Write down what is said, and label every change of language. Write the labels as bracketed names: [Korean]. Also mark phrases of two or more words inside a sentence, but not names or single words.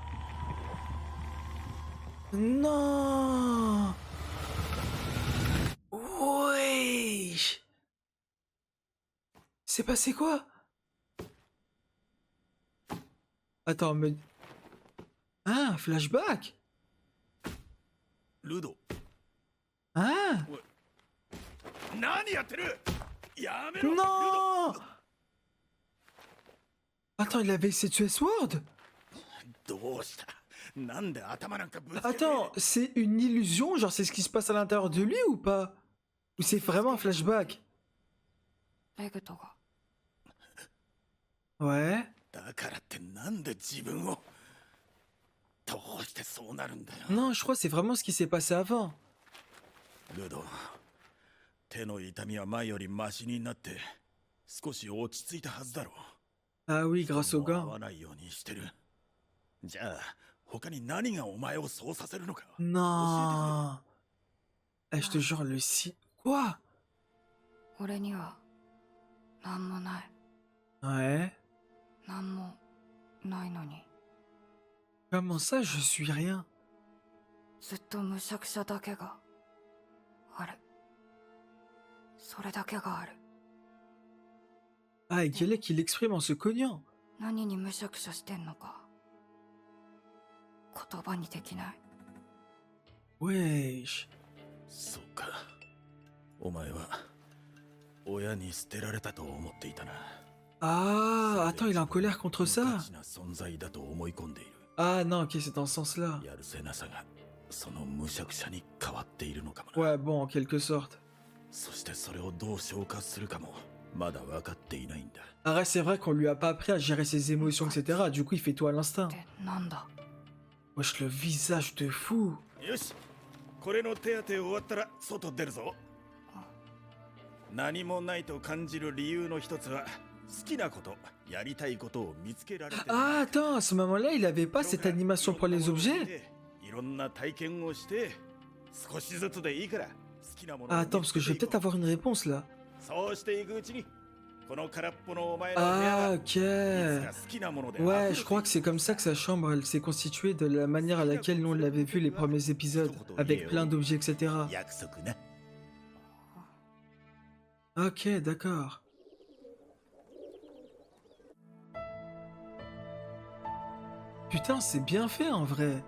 [French] Non. Wesh. C'est passé quoi? Attends, mais... Ah, flashback. [Japanese] ルド [French] Ah. [Japanese] 何やってる。やめろ。ルド [French] Non. Attends, il avait essayé de tuer Sword? [Japanese] どうした。なんで頭なんかぶつけて。 [French] Attends, c'est une illusion? Genre, c'est ce qui se passe à l'intérieur de lui ou pas? Ou c'est vraiment un flashback? [Japanese] レグトが [French] Ouais. [Japanese] だからってなんで自分を。どうしてそうなるんだよ。 [French] Non, je crois que c'est vraiment ce qui s'est passé avant. [Japanese] ルド、手の痛みは前よりマシになって少し落ち着いたはずだろう。 [French] Ah oui, grâce au [Japanese] 合 [French] gars. [Japanese] わないようにしてる。じゃあ他に何がお前をそうさせるのか。 [French] Non. Eh, je te jure, le si... Quoi? [Japanese] 俺には何もない。 [French] Ouais. [Japanese] 何もないのに [French] Comment ça, je suis rien? [Japanese] ずっとむしゃくしゃだけがある。それだけがある。 [French] Ah, et quel est qu'il exprime en se cognant? [Japanese] 何にむしゃくしゃしてんのか言葉にできない。 [French] Wesh. [Japanese] そうか。お前は親に捨てられたと思っていたな。 [French] Ah, attends, il est en colère contre [Japanese] 無 [French] ça. [Japanese] 価値な存在だと思い込んでいる。 [French] Ah non, ok, c'est dans ce sens-là. [Japanese] やるせなさがその無釈者に変わっているのかもな。 [French] Ouais, bon, en quelque sorte. [Japanese] そしてそれをどう消化するかもまだ分かっていないんだ。 [French] Arrête, c'est vrai qu'on lui a pas appris à gérer ses émotions, etc. Du coup, il fait tout à l'instinct. [Japanese] ってなんだ。 [French] Wesh, le visage de fou. [Japanese] よし、これの手当て終わったら外出るぞ。何もないと感じる理由の一つは好きなこと、やりたいことを見つけられて。 [French] Ah, attends, à ce moment-là, il avait pas cette animation pour les objets? [Japanese] いろんな体験をして少しずつでいいから好きなものを [French] Ah, attends, parce que je vais peut-être avoir une réponse là. [Japanese] そうしていくうちにこの空っぽのお前の部屋 [French] Ah, [Japanese] が [French] ok. [Japanese] いつか好きなもので [French] Ouais, je crois que c'est comme ça que sa chambre, elle s'est constituée de la manière à laquelle nous on l'avait vu les premiers épisodes, avec plein d'objets, etc. [Japanese] 約束な。 [French] Ok, d'accord. Putain, c'est bien fait en vrai.